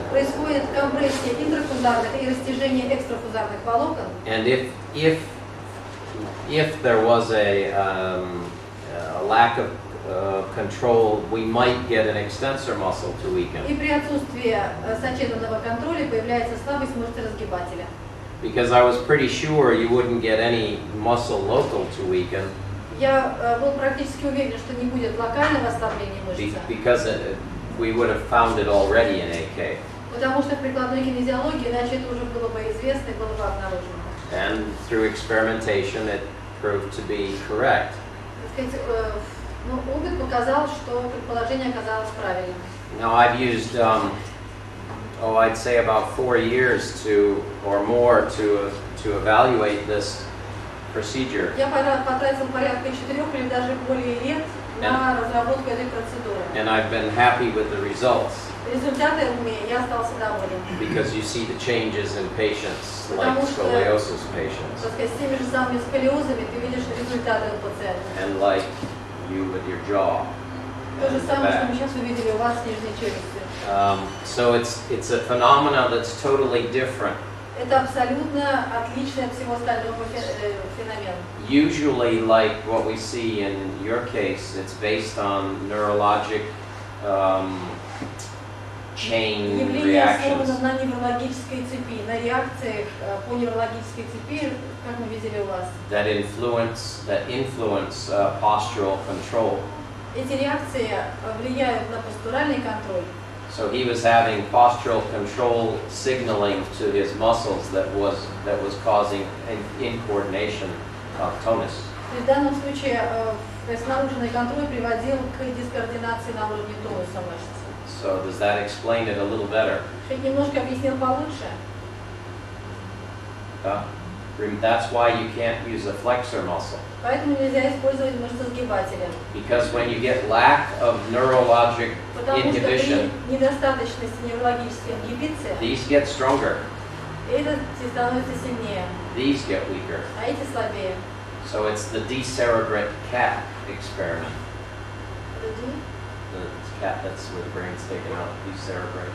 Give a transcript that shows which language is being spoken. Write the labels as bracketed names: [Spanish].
[Russian] Происходит компрессия интрафузарных и растяжение экстрафузарных волокон. [English] And if there was a lack of control, we might get an extensor muscle to weaken. [Russian] И при отсутствии сочетанного контроля появляется слабость мышцы разгибателя. [English] Because I was pretty sure you wouldn't get any muscle local to weaken, [Russian] Я был практически уверен, что не будет локального ослабления мышцы, [English] because we would have found it already in AK. [Russian] потому что в прикладной кинезиологии, иначе это уже было бы известно и было бы обнаружено. [English] And through experimentation, it proved to be correct. [Russian] Так сказать, опыт показал, что предположение оказалось правильным. [English] Now I've used, I'd say about 4 years or more to evaluate this procedure. [Russian] Я потратил порядка 4 или даже более лет на разработку этой процедуры. [English] And I've been happy with the results [Russian] Результатами я остался доволен. [English] because you see the changes in patients like [Russian] Потому что- [English] scoliosis patients [Russian] Так сказать, с теми же самыми сколиозами ты видишь результаты у пациента. [English] and like you with your jaw. [Russian] То же [English] and the [Russian] самое, что [English] back. [Russian] мы сейчас увидели у вас в нижней челюсти. [English] So it's a phenomena that's totally different. [Russian] Это абсолютно отличный от всего остального феномен. [English] Usually, like what we see in your case, it's based on neurologic chain [Russian] Явление [English] reactions. [Russian] основано на неврологической цепи, на реакциях по неврологической цепи, как мы видели у вас. [English] That influence postural control. [Russian] Эти реакции влияют на постуральный контроль. [English] So he was having postural control signaling to his muscles that was causing an incoordination of tonus. [Russian] И в данном случае то есть наружный контроль приводил к дискоординации на уровне тонуса мышц. [English] So does that explain it a little better? [Russian] Чуть немножко объяснил получше. [English] That's why you can't use a flexor muscle. [Russian] Поэтому нельзя использовать мышцесгибатели. [English] Because when you get lack of neurologic [Russian] Потому что [English] inhibition, [Russian] при недостаточности неврологической ингибиции [English] these get stronger, [Russian] эти становятся сильнее, [English] these get weaker. [Russian] а эти слабее. [English] So it's the decerebrate cat experiment. The cat that's with the brains taken out, decerebrate.